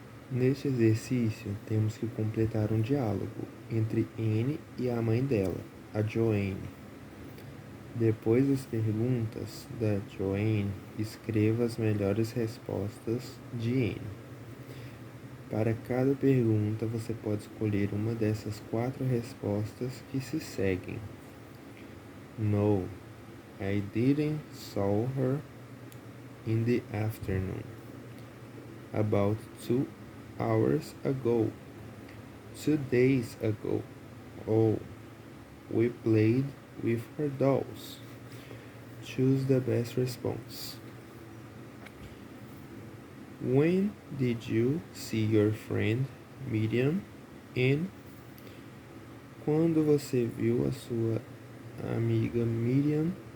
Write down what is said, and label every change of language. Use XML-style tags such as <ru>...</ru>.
<pt>Neste exercício, temos que completar um diálogo entre Anne e a mãe dela, a Joanne. Depois das perguntas da Joanne, escreva as melhores respostas de Anne. Para cada pergunta, você pode escolher uma dessas 4 respostas que se seguem.</pt> <en>No, I didn't saw her in the afternoon. About 2 hours ago. 2 days ago. Oh, we played with her dolls. Choose the best response. When did you see your friend Miriam?</en> <pt>And quando você viu a sua amiga Miriam?</pt>